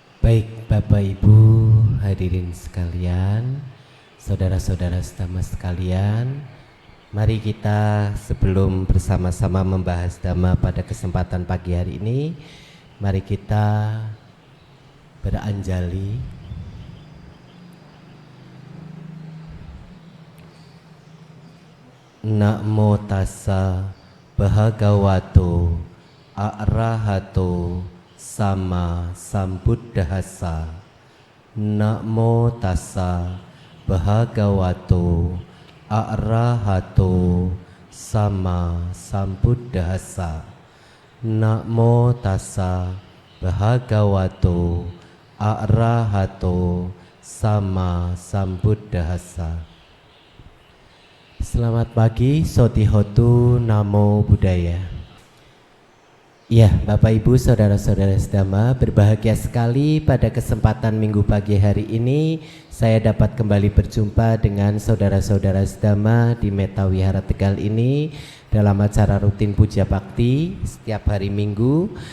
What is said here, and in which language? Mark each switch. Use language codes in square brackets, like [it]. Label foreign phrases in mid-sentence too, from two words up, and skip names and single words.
[id] Baik Bapak Ibu hadirin sekalian, saudara-saudara sedama sekalian, mari kita sebelum bersama-sama membahas Dhamma pada kesempatan pagi hari ini, mari kita beranjali. [pi] Namo tassa bhagavato arahato sama sambuddhassa. Namo tassa bhagavato arahato sama sambuddhassa. Namo tassa bhagavato arahato sama sambuddhassa. [id] Selamat pagi, [pi] Sotihotu Namo Buddhaya. [id] Ya, Bapak Ibu, saudara-saudara sedama, berbahagia sekali pada kesempatan minggu pagi hari ini saya dapat kembali berjumpa dengan saudara-saudara sedama di Metta Wihara Tegal ini dalam acara rutin Puja Bakti setiap hari Minggu.